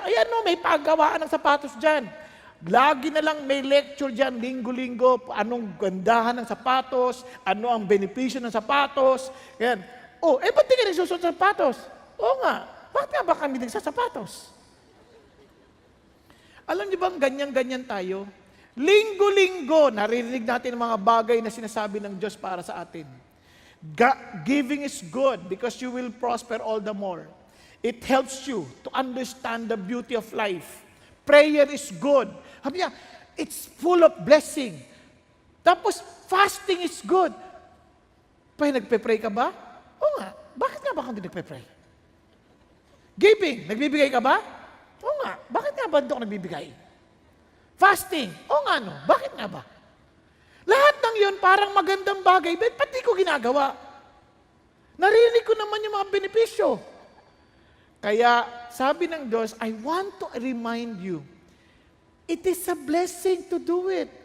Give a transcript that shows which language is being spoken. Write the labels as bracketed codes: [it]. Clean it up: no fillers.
[tl] Ayan may paggawaan ng sapatos dyan. Lagi na lang may lecture dyan, linggo-linggo, anong gandahan ng sapatos, ano ang benepisyo ng sapatos. Yan. Ba't di ka nagsusuot ng sapatos? Oo nga. Bakit nga ba kami nagsasapatos? Alam niyo bang ganyan-ganyan tayo? Linggo-linggo, naririnig natin ang mga bagay na sinasabi ng Diyos para sa atin. [en] Giving is good because you will prosper all the more. It helps you to understand the beauty of life. Prayer is good. Sabi niya, it's full of blessing. [tl] Tapos, fasting is good. Nagpe-pray ka ba? Oo nga. Bakit nga ba hindi nagpe-pray? Giving, nagbibigay ka ba? Oo nga. Bakit nga ba hindi ako nagbibigay? Fasting, oo nga Bakit nga ba? Lahat ng yun parang magandang bagay, but pati ko ginagawa. Narinig ko naman yung mga benepisyo. [en] Kaya sabi ng Diyos, I want to remind you, it is a blessing to do it.